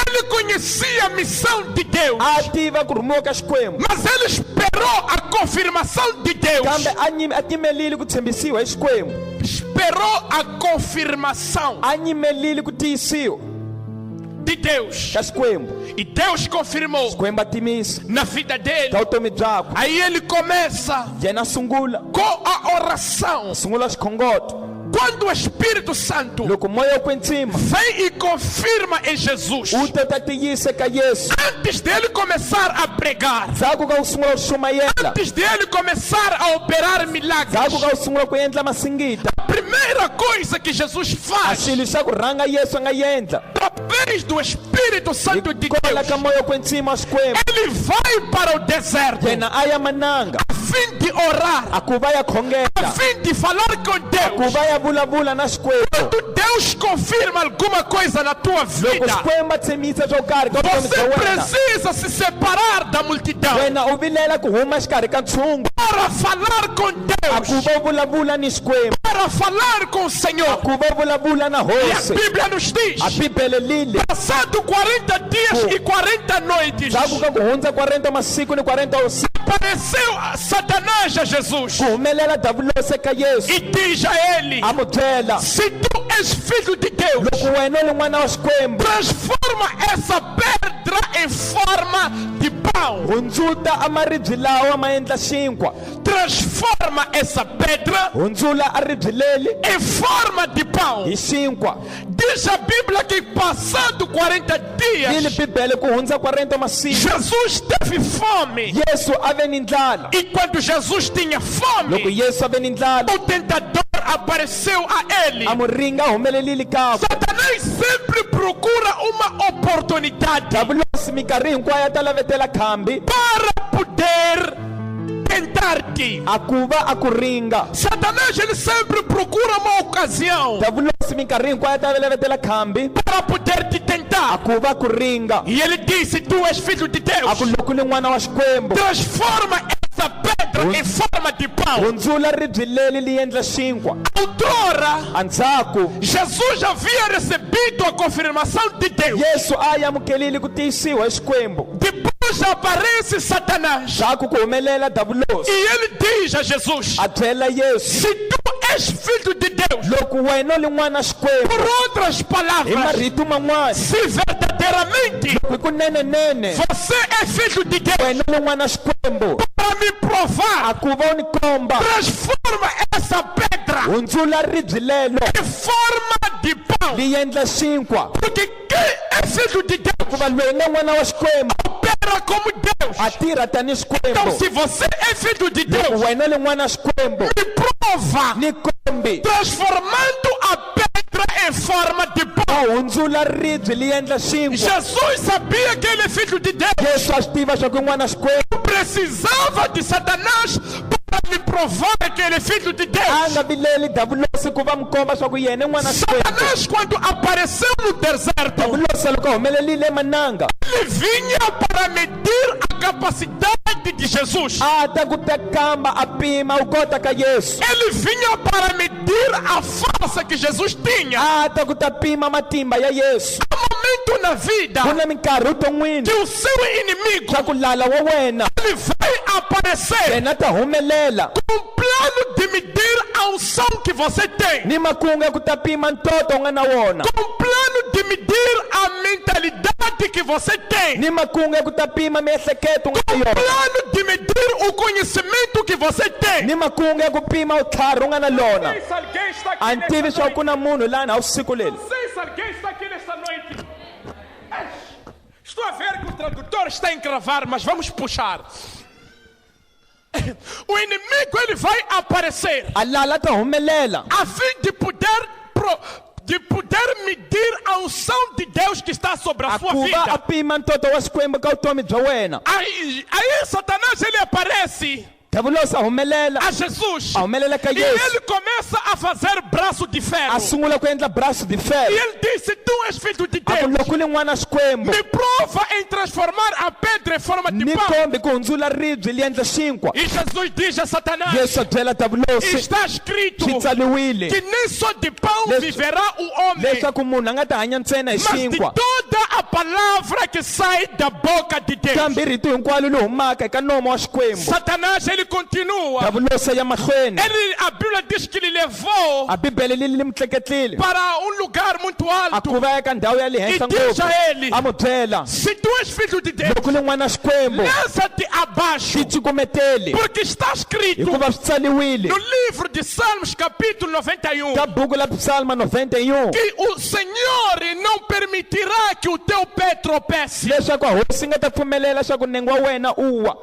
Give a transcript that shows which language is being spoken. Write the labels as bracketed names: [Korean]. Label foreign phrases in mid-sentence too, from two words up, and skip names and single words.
[Portuguese] Ele conhecia a missão de Deus. [Tsonga] A tiva ku rhumiwa ka Xikwembu, [Portuguese] Mas ele esperou a confirmação de Deus. [Tsonga] kambe a yimelile ku tshembisiwa hi Xikwembu. [Portuguese] Esperou a confirmação [Tsonga] A yimelile ku tiyisiwa [Portuguese] de Deus. [Tsonga] ka Xikwembu. [Portuguese] E Deus confirmou [Tsonga] Xikwembu a timisa [Portuguese] na vida dele. [Tsonga] ka vutomi byakwe. [Portuguese] Aí ele começa [Tsonga] Yena a sungula [Portuguese] com a oração. [Tsonga] sungula xikhongoto. [Portuguese] Quando o Espírito Santo [Tsonga] Loko moya wa kwetsima [Portuguese] vem e confirma em Jesus, [Tsonga] u ta ta tiyise ka Yesu, [Portuguese] antes dele começar a pregar, [Tsonga] ndzhaku ka u sungula ku xumayela, [Portuguese] antes dele começar a operar milagres, [Tsonga] ndzhaku ka u sungula ku endla masingita, [Portuguese] a primeira coisa que Jesus [Tsonga] a [Portuguese] faz, [Tsonga] xilo xa ku rhanga Yesu a nga endla [Portuguese] através do Espírito Santo de [Tsonga] kola ka [Portuguese] Deus, [Tsonga] moya wa kwetsima wa Xikwembu, [Portuguese] ele vai para o deserto [Tsonga] yena a ya mananga [Portuguese] a fim de orar, [Tsonga] a ku va ya a khongela, [Portuguese] fim de falar com [Tsonga] a ku [Portuguese] Deus. [Tsonga] va ya vulavula na Xikwembu. [Portuguese] Quando Deus confirma alguma coisa na tua [Tsonga] Loko [Portuguese] vida, [Tsonga] Xikwembu a tshemisa swo karhi ka vutomi [Portuguese] você [Tsonga] bya wena, [Portuguese] precisa se separar da multidão [Tsonga] wena u vilela ku huma xikarhi ka ntshungu, [Portuguese] para falar com [Tsonga] a ku [Portuguese] Deus, [Tsonga] va u vulavula ni Xikwembu, [Portuguese] para falar com o [Tsonga] a [Portuguese] Senhor. [Tsonga] ku va u vulavula na [Portuguese] E a [Tsonga] hosi. [Portuguese] Bíblia nos diz, [Tsonga] A Bibele lile [Portuguese] passado 40 dias e 40 noites, [Tsonga] ndzhaku ka ku hundza 40 masiku ni 40 usiku, [Portuguese] apareceu Satanás a Jesus [Tsonga] ku humelela davulosi eka Yesu, [Portuguese] e diz a ele: [Tsonga] a mu byela, [Portuguese] se tu és filho de Deus, [Tsonga] loko wena u li n'wana wa Xikwembu, [Portuguese] transforma essa pedra em forma de pão. [Tsonga] hundzuta a maribye lawa ma endla xinkwa, [Portuguese] Transforma essa pedra [Tsonga] hundzula a ribye leli [Portuguese] em forma de pão. [Tsonga] hi xinkwa. [Portuguese] Diz a Bíblia que passado 40 [Tsonga] Yini [Portuguese] dias, [Tsonga] Bibele ku hundza 40 masiku, [Portuguese] Jesus teve fome. [Tsonga] Yesu a ve ni ndlala. [Portuguese] E quando Jesus tinha [Tsonga] Loko [Portuguese] fome, [Tsonga] Yesu a ve ni ndlala, [Portuguese] o tentador apareceu a ele. [Tsonga] a muringa a humelelile kakwe. [Portuguese] Satanás sempre procura uma oportunidade [Tsonga] Davulosi minkarhi hinkwayo a ta lavetela khambi [Portuguese] para poder tentar-te. [Tsonga] a ku va a ku ringa. [Portuguese] Satanás ele sempre procura uma ocasião [Tsonga] Davulosi minkarhi hinkwayo a ta lavetela khambi [Portuguese] para poder te [Tsonga] a [Portuguese] tentar. [Tsonga] ku va ku ringa. [Portuguese] E ele disse: tu és filho de [Tsonga] A ku [Portuguese] Deus, [Tsonga] loko ni n'wana wa Xikwembu, [Portuguese] transforma essa pedra em forma de pão. [Tsonga] hundzula ribye leli li endla xinkwa. [Portuguese] Outrora, [Tsonga] Andzhaku [Portuguese] Jesus havia recebido a confirmação de Deus. [Tsonga] Yesu a ya amukelile ku tiyisiwa hi Xikwembu. [Portuguese] Depois aparece Satanás [Tsonga] Ndzhaku ku humelela davulosi, [Portuguese] e ele diz a Jesus: [Tsonga] a byela Yesu, [Portuguese] se tu és filho de Deus, [Tsonga] loko wena u li n'wana wa Xikwembu, [Portuguese] por outras [Tsonga] hi [Portuguese] palavras, [Tsonga] marito man'wana, [Portuguese] se verdadeiramente [Tsonga] hi ku nenenene [Portuguese] você é filho de Deus, [Tsonga] wena u li n'wana wa Xikwembu, [Portuguese] para me provar, [Tsonga] a ku va u ni komba, [Portuguese] transforma essa pedra [Tsonga] hundzula ribye lelo [Portuguese] em forma de pão. [Tsonga] li endla xinkwa. [Portuguese] Porque quem é filho de Deus [Tsonga] Ku va loyi nga n'wana wa Xikwembu [Portuguese] opera como Deus. [Tsonga] a tirha tanihi [Portuguese] Então, [Tsonga] Xikwembu. [Portuguese] se você é filho de Deus, [Tsonga] Wena u li n'wana wa Xikwembu, [Portuguese] me prova, [Tsonga] ni kombi [Portuguese] transformando a pedra em forma de pão. [Tsonga] a hundzula ribye li endla xinkwa. [Portuguese] Jesus sabia que ele é filho de Deus. [Tsonga] Yesu a swi tiva swa ku i n'wana wa Xikwembu, [Portuguese] Precisava de Satanás para me provar que ele é filho de [Tsonga] a [Portuguese] Deus. [Tsonga] nga vileli davulosi ku va mi komba swa ku yena i n'wana wa Xikwembu. [Portuguese] Satanás, quando apareceu no deserto, [Tsonga] Davulosi loko a humelelile emananga, [Portuguese] ele vinha para medir a capacidade de Jesus. [Tsonga] a ta ku ta kamba a pima u kota ka Yesu, [Portuguese] Ele vinha para medir a força que Jesus tinha. [Tsonga] a ta ku ta pima matimba ya Yesu. [Portuguese] Há um momento na vida [Tsonga] Ku na minkarhi vuton'wini [Portuguese] que o seu inimigo [Tsonga] swa ku lala wa wena [Portuguese] ele vai aparecer [Tsonga] yena ta humelela [Portuguese] com um plano de medir a unção que você tem, [Tsonga] ni makungu ya ku ta pima ntoto u nga na wona, [Portuguese] com um plano de medir a mentalidade que você tem, [Tsonga] ni makungu ya ku ta pima miehleketo u nga na yona, [Portuguese] plano de medir o conhecimento que você tem. [Tsonga] ni makungu ya ku pima vutlhari u nga na lona. [Portuguese] Se alguém está [Tsonga] A [Portuguese] aqui [Tsonga] ni tivi [Portuguese] nesta [Tsonga] swa ku [Portuguese] noite, [Tsonga] na munhu lana a vusiku leri. [Portuguese] não sei se alguém está aqui nesta noite. Estou a ver que o tradutor está a encravar, mas vamos puxar. O inimigo ele vai aparecer [Tsonga] A lala ta humelela [Portuguese] a fim de poder medir a unção de Deus que está sobre a [Tsonga] a [Portuguese] sua [Tsonga] ku va a [Portuguese] vida. [Tsonga] pima ntoto wa Xikwembu ka vutomi bya wena. [Portuguese] Aí Satanás ele aparece [Tsonga] Davulosi a humelela [Portuguese] a Jesus [Tsonga] a humelela ka [Portuguese] e [Tsonga] Yesu, [Portuguese] ele começa a fazer braço de [Tsonga] a [Portuguese] ferro. [Tsonga] sungula ku endla [Portuguese] braço de E ferro, ele disse: tu és filho de [Tsonga] a ku [Portuguese] Deus. [Tsonga] loko u li n'wana wa Xikwembu, [Portuguese] Me prova em transformar a pedra em forma de [Tsonga] ni [Portuguese] pão. [Tsonga] kombi ku hundzula ribye li endla xinkwa. [Portuguese] E Jesus diz a Satanás: [Tsonga] Yesu a byela davulosi, [Portuguese] está escrito [Tsonga] swi tsaliwile [Portuguese] que nem só de pão [Tsonga] Leswi- [Portuguese] viverá o homem, [Tsonga] leswaku munhu a nga ta hanya ntsena hi [Portuguese] mas de [Tsonga] xinkwa, [Portuguese] toda a palavra que sai da boca de Deus. [Tsonga] kambe rito hinkwalo li humaka eka nomo wa Xikwembu. [Portuguese] Satanás ele continua. [Tsonga] Davulosi ya mahlweni, [Portuguese] A Bíblia diz que ele levou [Tsonga] a bibele li li mi tleketlile [Portuguese] para um lugar muito [Tsonga] a [Portuguese] alto [Tsonga] ku va eka ndhawu ya le [Portuguese] e [Tsonga] henhla [Portuguese] diz [Tsonga] ngopfu, [Portuguese] a ele: [Tsonga] a mu byela, [Portuguese] se tu és filho de Deus, [Tsonga] loko u li n'wana wa Xikwembu [Portuguese] lança-te abaixo, [Tsonga] ti tsukumeteli, [Portuguese] porque está escrito [Tsonga] hikuva swi tsaliwile [Portuguese] no livro de Salmos capítulo 91 [Tsonga] ka buku la Psalma 91 [Portuguese] que o Senhor não permitirá que o teu pé tropece. [Tsonga] leswaku a hosi nga ta pfumelela swa ku nengo wa wena u wa.